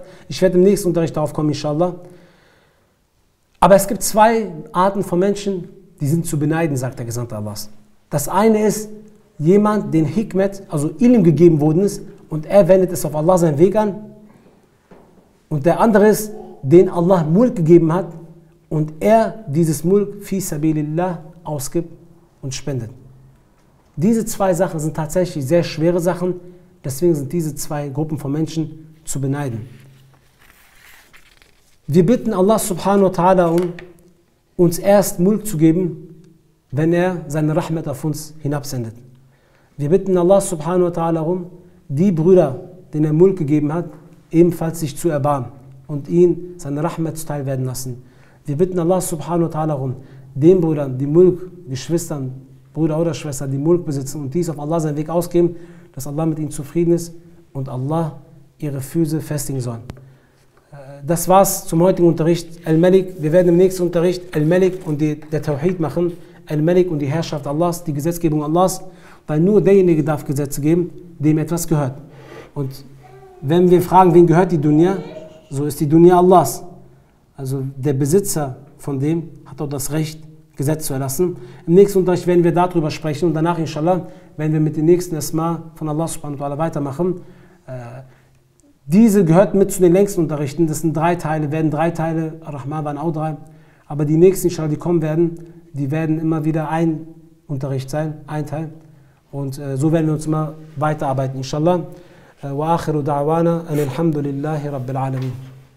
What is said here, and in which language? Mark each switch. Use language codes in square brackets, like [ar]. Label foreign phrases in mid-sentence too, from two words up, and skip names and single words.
[de] Ich werde im nächsten Unterricht darauf kommen, inshallah. Aber es gibt 2 Arten von Menschen, die sind zu beneiden, sagt der Gesandte Allahs. Das eine ist jemand, den Hikmet, also Ilm gegeben worden ist und er wendet es auf Allah seinen Weg an. Und der andere ist, den Allah Mulk gegeben hat und er dieses Mulk [ar] في سبيل الله [de] ausgibt und spendet. Diese 2 Sachen sind tatsächlich sehr schwere Sachen, deswegen sind diese 2 Gruppen von Menschen zu beneiden. Wir bitten Allah [ar] سبحانه وتعالى [de] uns erst Mulk zu geben, wenn er seine Rahmat auf uns hinabsendet. Wir bitten Allah [ar] سبحانه وتعالى [de] die Brüder, denen er Mulk gegeben hat, ebenfalls sich zu erbarmen und ihn seine Rahmat zuteil werden lassen. Wir bitten Allah [ar] سبحانه وتعالى [de] den Brüdern, die Mulk, Geschwistern, Brüder oder Schwester, die Mulk besitzen und dies auf Allah seinen Weg ausgeben, dass Allah mit ihnen zufrieden ist und Allah ihre Füße festigen sollen. Das war's zum heutigen Unterricht. Al-Malik, wir werden im nächsten Unterricht Al-Malik und der Tawhid machen. Al-Malik und die Herrschaft Allahs, die Gesetzgebung Allahs, weil nur derjenige darf Gesetze geben, dem etwas gehört. Und wenn wir fragen, wem gehört die Dunya, so ist die Dunya Allahs. Also der Besitzer von dem hat auch das Recht, Gesetz zu erlassen. Im nächsten Unterricht werden wir darüber sprechen und danach, inshallah, werden wir mit den nächsten Asma von Allah [ar] سبحانه وتعالى [de] weitermachen. Diese gehört mit zu den längsten Unterrichten. Das sind 3 Teile, werden 3 Teile, Ar-Rahman waren auch 3. Aber die nächsten, inshallah, die kommen werden, die werden immer wieder ein Unterricht sein, ein Teil. Und so werden wir uns immer weiterarbeiten, inshallah. [ar] وآخر دعوانا، الحمد لله رب العالمين.